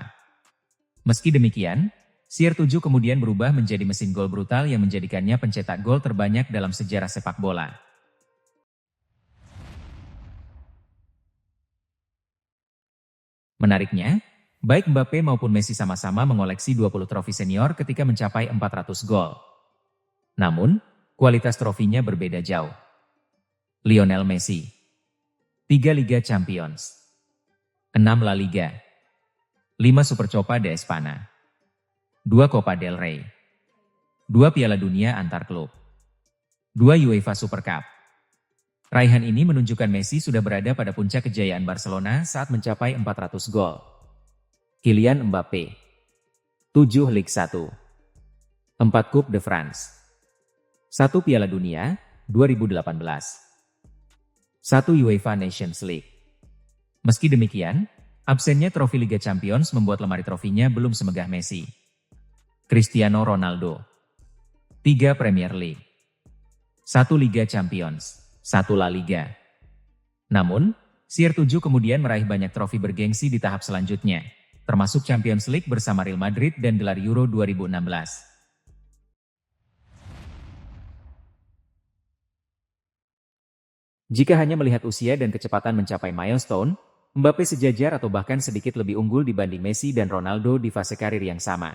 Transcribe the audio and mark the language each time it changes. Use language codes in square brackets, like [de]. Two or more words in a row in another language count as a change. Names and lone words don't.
[id] Meski demikian, CR7 kemudian berubah menjadi mesin gol brutal yang menjadikannya pencetak gol terbanyak dalam sejarah sepak bola. Menariknya, baik Mbappé maupun Messi sama-sama mengoleksi 20 trofi senior ketika mencapai 400 gol. Namun, kualitas trofinya berbeda jauh. Lionel Messi, 3 Liga Champions, 6 La Liga, 5 Supercopa de Espana, 2 Copa del Rey, 2 Piala Dunia antar klub, 2 UEFA Super Cup. Raihan ini menunjukkan Messi sudah berada pada puncak kejayaan Barcelona saat mencapai 400 gol. Kylian Mbappé, 7 Ligue 1, 4 Coupe de France, 1 Piala Dunia 2018, 1 UEFA Nations League. Meski demikian, absennya trofi Liga Champions membuat lemari trofinya belum semegah Messi. Cristiano Ronaldo, 3 Premier League, 1 Liga Champions, 1 La Liga. Namun, CR7 kemudian meraih banyak trofi bergengsi di tahap selanjutnya, termasuk Champions League bersama Real Madrid dan gelar Euro 2016. Jika hanya melihat usia dan kecepatan mencapai milestone, Mbappé sejajar atau bahkan sedikit lebih unggul dibanding Messi dan Ronaldo di fase karir yang sama.